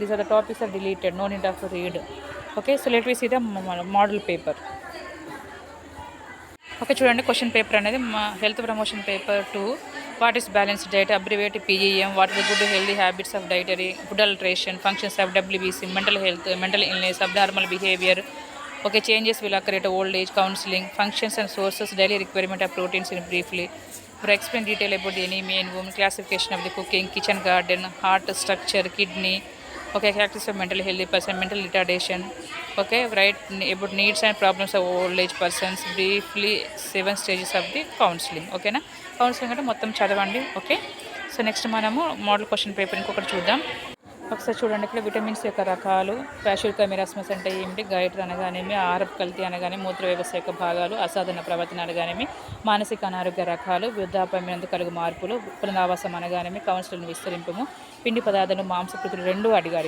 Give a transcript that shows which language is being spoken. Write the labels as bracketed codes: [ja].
[en] These are the topics are deleted, no need of read. Okay, so let we see the model paper. Okay, [te] చూడండి [en] Question paper అనేది health promotion paper 2. What is balanced diet, abbreviate PEM, what is good healthy habits of dietary, food adulteration, functions of WBC, mental health, mental illness, abnormal behaviour. Okay, changes will occur at old age, counseling, functions and sources, daily requirement of proteins in briefly. For explain detail about the anemia in women, classification of the cooking, kitchen garden, heart structure, kidney. Okay, characteristics of mentally healthy person, mental retardation. Okay, write about needs and problems of old age persons, briefly 7 stages of the counseling. [te] Okay na, counseling అంటే మొత్తం చదవండి. Okay, so next మనము model question paper ఇంకొకటి చూద్దాం. ఒకసారి చూడండి, ఇక్కడ vitamins యొక్క రకాలు, ప్యాషురికా మిరాస్మస్ అంటే ఏమిటి, గైటర్ అనగానేమి, ఆహారపు కల్తీ అనగానే, మూత్ర వ్యవస్థ యొక్క భాగాలు, అసాధారణ ప్రవర్తన అనగానేమి, మానసిక అనారోగ్య రకాలు, వృద్ధాప్యమైనందు కలుగు మార్పులు, పునరావాసం అనగానేమి, కౌన్సిలింగ్ విస్తరింపము, పిండి పదార్థాలు, మాంసకృతులు 2 అడిగారు.